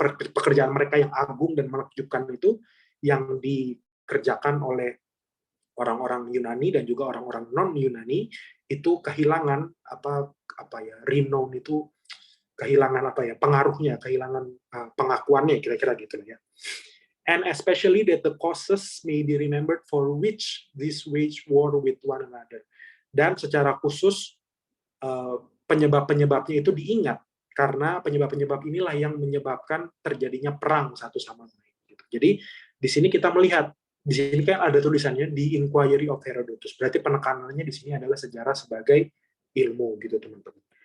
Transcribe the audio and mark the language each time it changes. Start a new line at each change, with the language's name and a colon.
Indonesian: pekerjaan mereka yang agung dan menakjubkan itu yang dikerjakan oleh orang-orang Yunani dan juga orang-orang non Yunani itu kehilangan renown itu kehilangan pengaruhnya, kehilangan pengakuannya kira-kira gitu ya.
English: And especially that the causes may be remembered for which this wage war with one another.
Indonesian: Dan secara khusus penyebab-penyebabnya itu diingat karena penyebab-penyebab inilah yang menyebabkan terjadinya perang satu sama lain. Jadi di sini kita melihat di sini kan ada tulisannya di Inquiry of Herodotus. Berarti penekanannya di sini adalah sejarah sebagai ilmu gitu teman-teman.